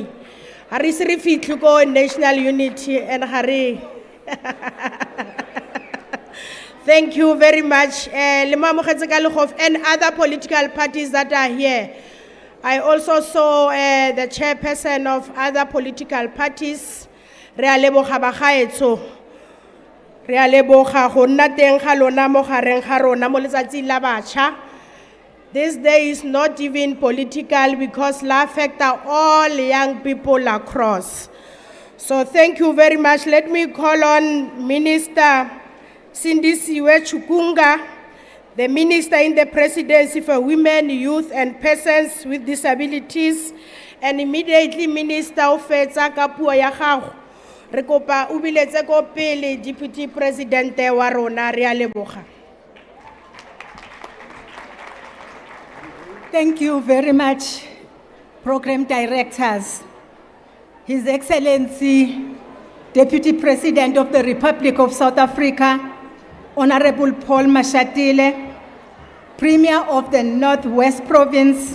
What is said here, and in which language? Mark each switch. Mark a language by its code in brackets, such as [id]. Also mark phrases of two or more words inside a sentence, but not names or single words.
[en] Hari siri fitlu ko national unity and hari. Thank you very much. And other political parties that are here. I also saw the chairperson of other political parties. [tn] Re a leboga bagaetso. Re a leboga go nna teng ga lona mo gareng ga rona mo letsatsing la batšha. [en] This day is not even political because it affects all young people across. So thank you very much. Let me call on Minister Sindisiwe Chukunga, the Minister in the Presidency for Women, Youth and Persons with Disabilities, and immediately Minister of Fetsa Kapuo [tn] ya gago. Re kopa o biletse ko pele Deputy President wa rona. Re a leboga. [en] Thank you very much, Program Directors, His Excellency, Deputy President of the Republic of South Africa, Honorable Paul Mashatile, Premier of the Northwest Province,